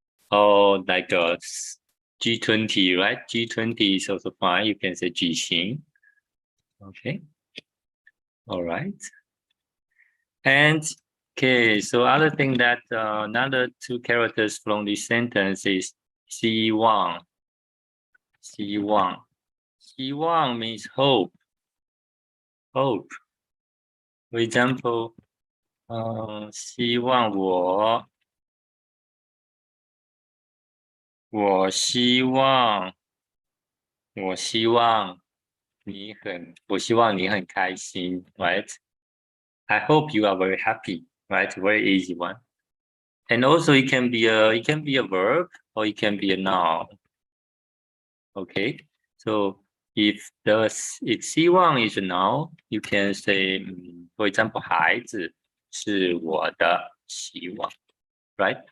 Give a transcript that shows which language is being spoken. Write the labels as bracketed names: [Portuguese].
[English] Or like a G20, right? G20 is also fine. You can say 举行. Okay. All right. And okay, so other thing that another two characters from this sentence is 希望. [Chinese] 希望. [English] 希望 means hope. Hope. For example, [Chinese] 希望我希望我希望你很开心, right? [English] I hope you are very happy, right? Very easy one. And also it can be a verb or it can be a noun. Okay, so if 希望 is a noun, you can say, for example, [Chinese] 孩子是我的希望, [English] right?